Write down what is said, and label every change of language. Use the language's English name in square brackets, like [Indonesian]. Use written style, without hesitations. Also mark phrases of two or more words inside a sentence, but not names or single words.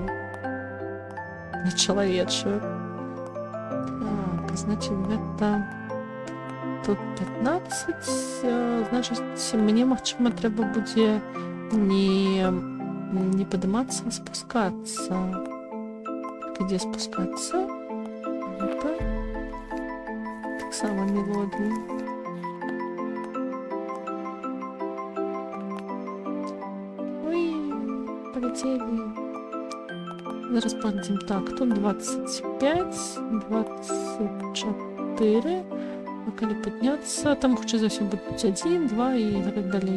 [Belarusian] На чалавечую. Так, значит, гэта тут 15. Значыць, мне, магчыма, трэба будзе не падымацца, а спускацца. Где спускацца? Гэта таксама мелодія. Зараз пойдем. Так, тут 25, 24. [Ukrainian] А коли підняться, там хоча за все будуть 1, 2 і так далі.